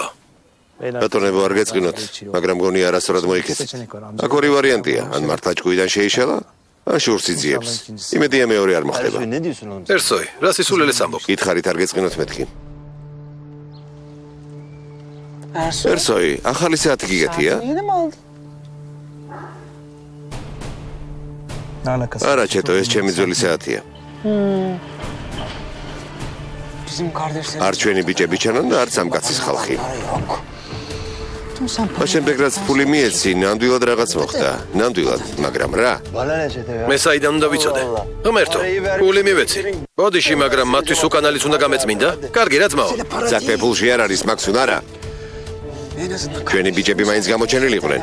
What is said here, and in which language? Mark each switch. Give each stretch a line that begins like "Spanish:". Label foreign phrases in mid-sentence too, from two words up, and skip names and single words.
Georgian: ბატონებო არ გეწყინოთ, მაგრამ მგონი არასდროს მოიქცეთ. აქ ორი ვარიანტია, ან მართლა ჭკუიდან შეიშალა, ან შურს იძიებს. იმედია მეორე არ მოხდება.
Turkish: Ne diyorsun oğlum?
Georgian: ერსოი, რას ისულელეს ამბობ? გითხარით არ გეწყინოთ მეთქი.
Turkish: Ersoy.
Georgian: ერსოი, ახალი საათი გიგეთია?
Turkish: Yeni mi aldın?
Georgian: არა, ჩეტო, ეს ჩემი ძველი საათია.
Turkish: Bizim kardeşlerimiz
Georgian: არ ჩვენი ბიჭები ჩანან და არც ამ კაცის ხალხი.
Turkish: yok. Tüm
Georgian: შემდეგ რაც ფული მიეცი, ნამდვილად რაღაც მოხდა. ნამდვილად, მაგრამ რა? მე საიდან უნდა ვიცოდე? ღმერთო, ფული მივეცი. ბოდიში, მაგრამ მათთვის უკანალიც უნდა გამეწმინდა? კარგი, რა ძმაო? საქმე ფულში არ არის, მაქსუნ არა. ჩვენი ბიჭები მაინც გამოჩენილი იყვნენ.